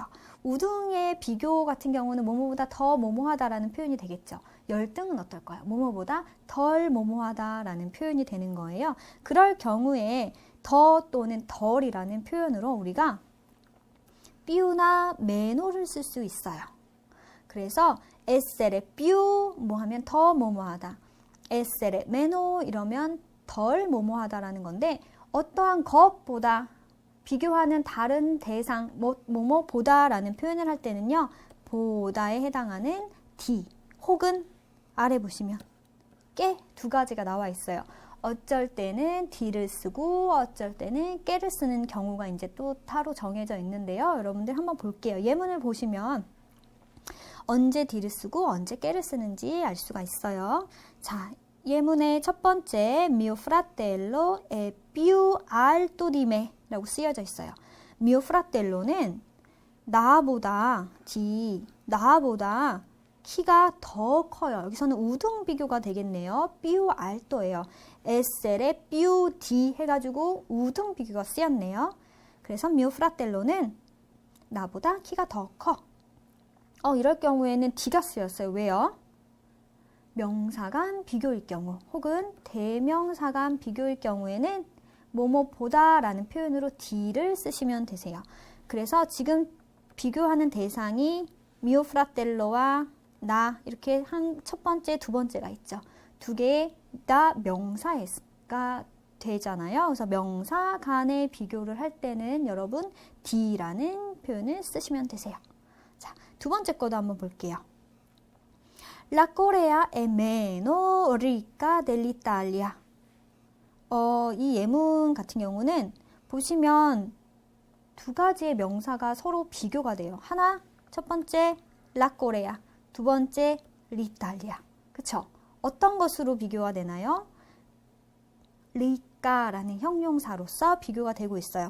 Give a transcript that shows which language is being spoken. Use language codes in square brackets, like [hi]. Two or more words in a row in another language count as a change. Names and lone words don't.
[ko] 우등의 비교 같은 경우는 뭐뭐보다 더 뭐뭐하다라는 표현이 되겠죠. 열등은 어떨까요? 뭐뭐보다 덜 뭐뭐하다라는 표현이 되는 거예요. 그럴 경우에 더 또는 덜이라는 표현으로 우리가 piu나 meno를 쓸 수 있어요. 그래서 [it] essere più [ko] 뭐 하면 더 뭐뭐하다. [it] essere meno [ko] 이러면 덜 뭐뭐하다라는 건데 어떠한 것보다 비교하는 다른 대상 뭐뭐보다라는 표현을 할 때는요. 보다에 해당하는 d 혹은 아래 보시면 깨 2가지가 나와 있어요. 어쩔 때는 d를 쓰고 어쩔 때는 깨를 쓰는 경우가 이제 또 따로 정해져 있는데요. 여러분들 한번 볼게요. 예문을 보시면 언제 d를 쓰고 언제 깨를 쓰는지 알 수가 있어요. 자, 예문의 첫 번째 [it] mio fratello è più alto di me [ko] 라고 쓰여져 있어요. [it] mio fratello [ko] 는 나보다 키가 더 커요. 여기서는 우등 비교가 되겠네요. [it] più alto [ko] 예요. [it] essere più di [ko] 해가지고 우등 비교가 쓰였네요. 그래서 [it] mio fratello [ko] 는 나보다 키가 더 커. 이럴 경우에는 d가 쓰였어요. 왜요? 명사간 비교일 경우 혹은 대명사간 비교일 경우에는 뭐뭐보다 라는 표현으로 d를 쓰시면 되세요. 그래서 지금 비교하는 대상이 [it] mio fratello [ko] 와 나 이렇게 한 첫 번째, 두 번째가 있죠. 2개 다 명사가 되잖아요. 그래서 명사 간의 비교를 할 때는 여러분 D라는 표현을 쓰시면 되세요. 자, 2번째 거도 한번 볼게요. [it] La Corea è meno ricca dell'Italia. [ko] 이 예문 같은 경우는 보시면 2가지의 명사가 서로 비교가 돼요. 하나, 첫 번째 La Corea. 2번째 l'Italia. 그쵸? 어떤 것으로 비교가 되나요? ricca라는 형용사로서 비교가 되고 있어요.